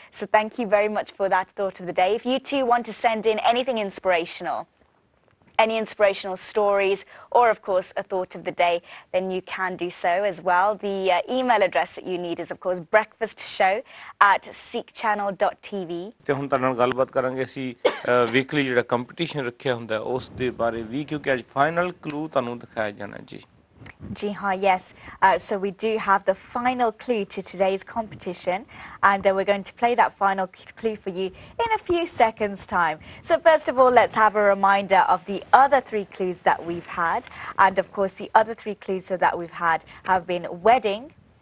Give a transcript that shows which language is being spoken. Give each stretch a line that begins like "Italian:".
English: So thank you very much for that thought of the day. If you too want to send in anything inspirational, any inspirational stories, or of course a thought of the day, then you can do so as well. The email address that you need is of course breakfastshow@sikhchannel.tv.
Punjabi: ਤੇ ਹੁਣ ਤੁਹਾਡੇ ਨਾਲ ਗੱਲਬਾਤ ਕਰਾਂਗੇ ਅਸੀਂ weekly ਜਿਹੜਾ competition ਰੱਖਿਆ ਹੁੰਦਾ ਉਸ ਦੇ ਬਾਰੇ ਵੀ ਕਿਉਂਕਿ ਅੱਜ ਫਾਈਨਲ ਕਲੂ ਤੁਹਾਨੂੰ ਦਿਖਾਇਆ ਜਾਣਾ ਜੀ.
English: Ji ha, yes. So we do have the final clue to today's competition, and we're going to play that final clue for you in a few seconds' time. So first of all, let's have a reminder of the other 3 clues that we've had. And of course, the other 3 clues that we've had have been wedding.